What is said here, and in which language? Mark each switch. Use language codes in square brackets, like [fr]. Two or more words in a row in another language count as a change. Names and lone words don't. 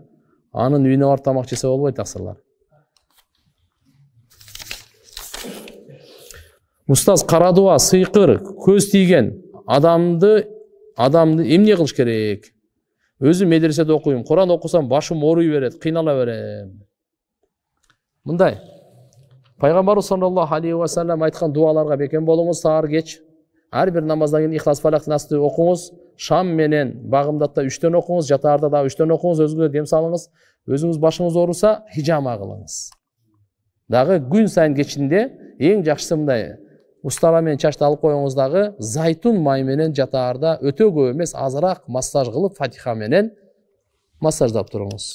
[ky] Анын үйүнө барып тамак жесе болбойт, аксырлар. Устаз, кара дуа, сыйкыр, көз тийген адамды эмне кылыш керек? Өзүм медреседе окуйм, Куран окусам башым ооруй берет, кыйнала берем. Мындай. Пайгамбарыбыз [ar] صلى الله عليه وسلم [ky] айткан дуаларга бекем болуңуз, саар кеч. Ар бир намаздан кийин Ихлас, Фалак, Насты окуңуз. Шам менен Багымдатта 3төн окуңуз, жатаарда да 3төн окуңуз, өзүңүзгө дем салыңыз. Өзүңүз башыңыз ооруса, хижама кылыңыз. Дагы күн сайын кечинде эң жакшысы мындай устара менен чачты алып коюңуз, дагы зайтун май менен жатаарда өтө көп эмес, азыраак массаж кылып, Фатиха менен массаждап туруңуз.